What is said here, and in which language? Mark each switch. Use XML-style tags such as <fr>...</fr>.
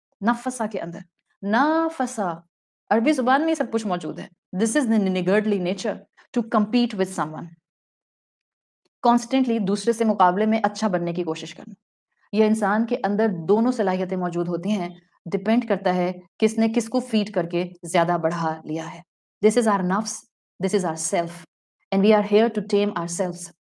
<ur>نفسا کے اندر نافسا عربی زبان میں سب کچھ موجود ہے.</ur> <en>This is the niggardly nature to compete with someone.</en> <ur>Constantly دوسرے سے مقابلے میں اچھا بننے کی کوشش کرنا. یہ انسان کے اندر دونوں صلاحیتیں موجود ہوتی ہیں. ڈپینڈ کرتا ہے کس نے کس کو فیڈ کر کے زیادہ بڑھا لیا ہے.</ur> <en>This is our نفس, this is our self, and we are here to tame our selves.</en>